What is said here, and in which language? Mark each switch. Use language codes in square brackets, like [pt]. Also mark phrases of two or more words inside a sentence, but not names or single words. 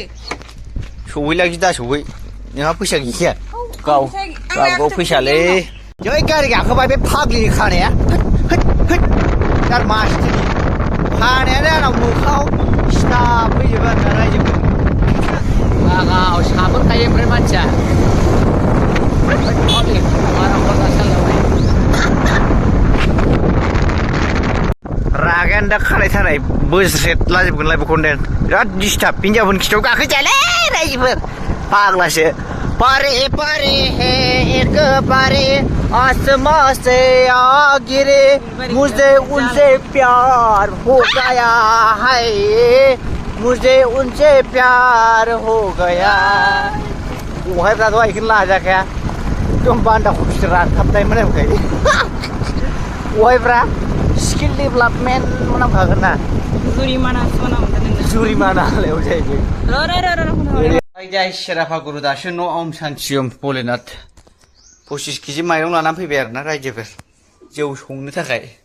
[brx] सहैलाखि दा सहै नोंहा फैसा गैखाया गाव फैसालै जै गारि गाखोबाय बे फाग्लिनि खानाया गार मासथिनि खानायानो आंनाव मोखाङाव सिथाब फैजोबो आरो ना रायजोफोर लागाव साबोखायो ओमफ्राय मानसिया रागायानो दा खानाय थानाय बोज्रेदलाजोबगोनलाय बेखौनो बिराद डिस्टार्ब हिनजावफोरनि खिथायाव गाखोजायालै रायजोफोर फाग्लासो पारे है एक पारे [hi] आसमां से आ गिरे मुझे उनसे प्यार हो गया है मुझे उनसे प्यार हो गया [brx] बहायफ्राथ' आइखौनो लाजाखाया एकदम बान्दा कफिसो रानथाबनाय मोनामखायो बहायफ्रा [en] skill development [brx] मोनामखागोन ना जुरिमाना लायाव जाहैबाय जय सेराफागुरु दासो न' ओम सान्थियम भलेनाथ 25 केजि माइरं लानानै फैबाय आरो ना रायजोफोर जौ संनो थाखाय